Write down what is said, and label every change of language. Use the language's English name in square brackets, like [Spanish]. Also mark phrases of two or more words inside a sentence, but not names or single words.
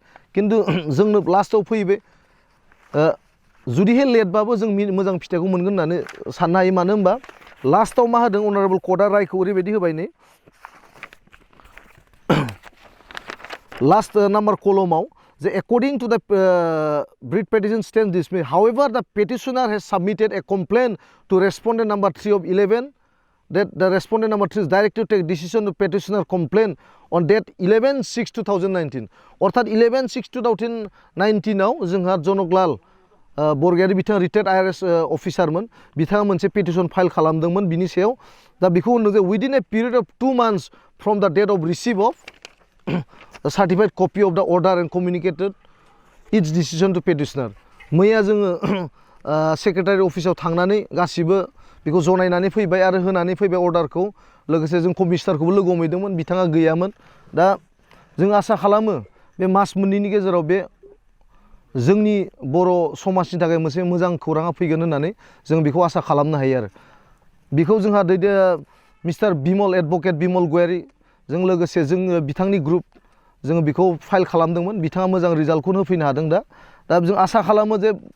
[Bodo] खिन्थु जोंनो लास्टआव फैबाय जुदिहाय लेटबाबो जों मोजां फिथाइखौ मोनगोन होननानै साननो हायो। मानो होनबा लास्टआव मा होदों [English] honourable court [Bodo] रायखौ ओरैबायदि होबाय नै [English] last number [Bodo] कलमाव [English] according to the writ petition stands dismissed. However, the petitioner has submitted a complaint to respondent number 3 of 11 that the respondent number 3 is directed to take decision to petitioner complaint on date 11/6/2019. [Bodo] अर्थात 11/6/2019 आव जोंहा जनकलाल बरगयारि बिथाङा [English] retired IRS officer [Bodo] बिथाङा मोनसे [English] petition file [Bodo] खालामदोंमोन बिनि सायाव दा बेखौ होनदों जे [English] within a period of 2 months from the date of receipt of a certified copy of the order and communicated its decision to petitioner. [Bodo] मैया जोङो [English] secretary office [Bodo] थांनानै गासिबो बेखौ जनायनानै फैबाय आरो होनानै फैबाय अर्डारखौ लोगोसे जों कमिशनारखौबो लोगो हमहैदोंमोन बिथाङा गैयामोन दा जों आसा खालामो बे मास मोननैनि गेजेराव बे जोंनि बर' समाजनि थाखाय मोनसे मोजां खौराङा फैगोन होननानै जों बेखौ आसा खालामनो हायो आरो बेखौ जोंहा मिस्टार बिमल एडभकेट बिमल गयारि जों लोगोसे जोङो बिथांनि ग्रुप जोङो बेखौ फाइल खालामदोंमोन बिथाङा मोजां रिजाल्टखौनो होफैनो हादों दा जों आसा खालामो जे